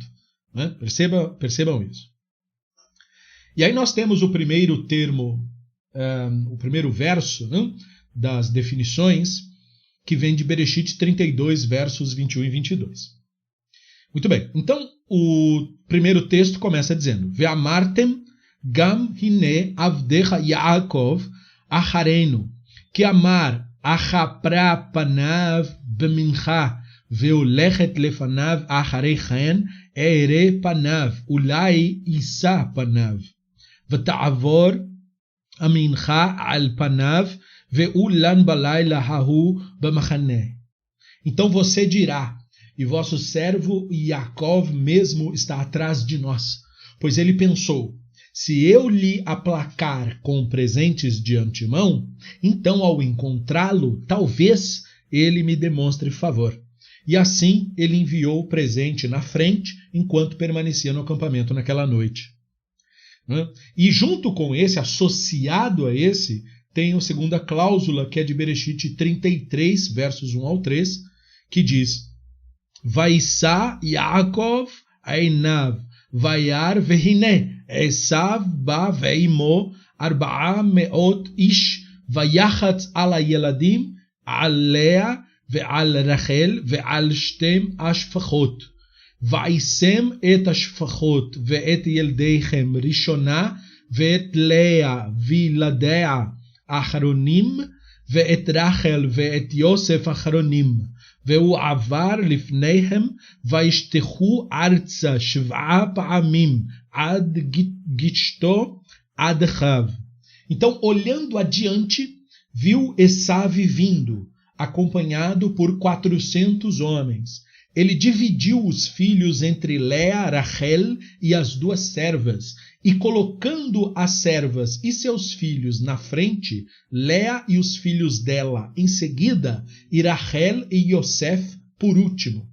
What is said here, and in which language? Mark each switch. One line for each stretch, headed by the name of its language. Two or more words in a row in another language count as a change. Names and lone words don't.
Portuguese: Né? Percebam isso. E aí nós temos o primeiro termo, o primeiro verso, né, das definições, que vem de Bereshit 32, versos 21 e 22. Muito bem. Então, o primeiro texto começa dizendo:
Hebrew: ואמרתם גם הנה עבדך יעקב אחרינו, כי אמר אכפרה פניו במנחה והולכת לפניו אחרי כן אראה פניו אולי ישא פניו ותעבור המנחה על פניו ואולן בלילה ההוא במחנה.
Portuguese: Então você dirá, e vosso servo Yaakov mesmo está atrás de nós, pois ele pensou: se eu lhe aplacar com presentes de antemão, então ao encontrá-lo, talvez ele me demonstre favor. E assim ele enviou o presente na frente, enquanto permanecia no acampamento naquela noite. E junto com esse, associado a esse, tem a segunda cláusula, que é de Bereshit 33, versos 1 ao 3, que diz:
Hebrew: וישא יעקב עיניו, וירא והנה, עשו בא ועמו, 400 איש, ויחץ על הילדים, על לאה, ועל רחל, ועל שתי השפחות. וישם את השפחות ואת ילדיהן ראשנה ואת לאה וילדיה אחרנים ואת רחל ואת יוסף אחרנים והוא עבר לפניהם וישתחו ארצה 7 פעמים עד גשתו עד אחיו.
Portuguese: Então, olhando adiante, viu Esav vindo, acompanhado por 400 homens. Ele dividiu os filhos entre Lea, Rachel e as 2 servas, e colocando as servas e seus filhos na frente, Lea e os filhos dela em seguida, e Rachel e Yosef por último.